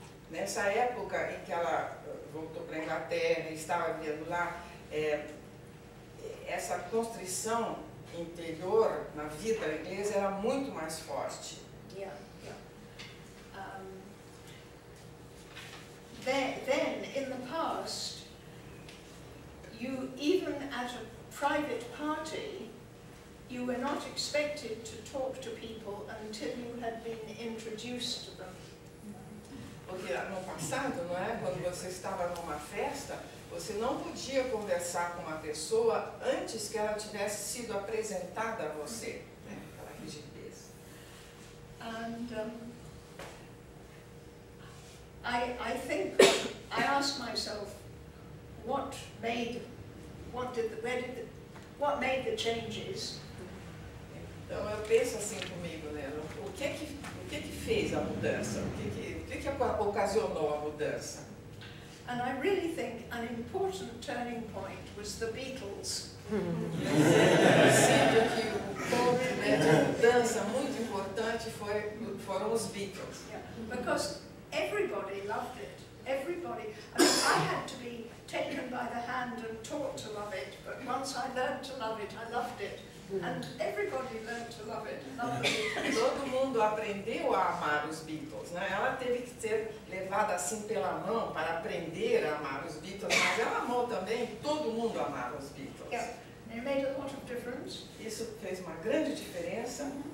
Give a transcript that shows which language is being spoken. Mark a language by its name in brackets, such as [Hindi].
[Portuguese] Nessa época em que ela voltou para a Inglaterra e estava vivendo lá, essa constrição interior na vida inglesa era muito mais forte. Yeah, yeah. [English] Then, in the past, you, even at a private party, you were not expected to talk to people until you had been introduced to them. [Portuguese] Porque no passado, não é? Quando você estava numa festa, você não podia conversar com uma pessoa antes que ela tivesse sido apresentada a você. Né? Aquela rigidez. [English] And I think I asked myself, what made the changes? [Portuguese] Então eu penso assim comigo, né? O que fez a mudança? O que ocasionou a mudança? [English] And I really think an important turning point was the Beatles. [Portuguese] Eu sinto que o ponto, né, de mudança muito importante foram os Beatles. [English] Yeah, because everybody loved it. Everybody. I mean, I had to be taken by the hand and taught to love it, but once I learned to love it, I loved it. And everybody learned to love it. [Portuguese] Todo mundo aprendeu a amar os Beatles, né? Ela teve que ser levada assim pela mão para aprender a amar os Beatles, mas ela amou também, todo mundo amava os Beatles. [English] Yeah, it made a lot of difference. [Portuguese] Isso fez uma grande diferença.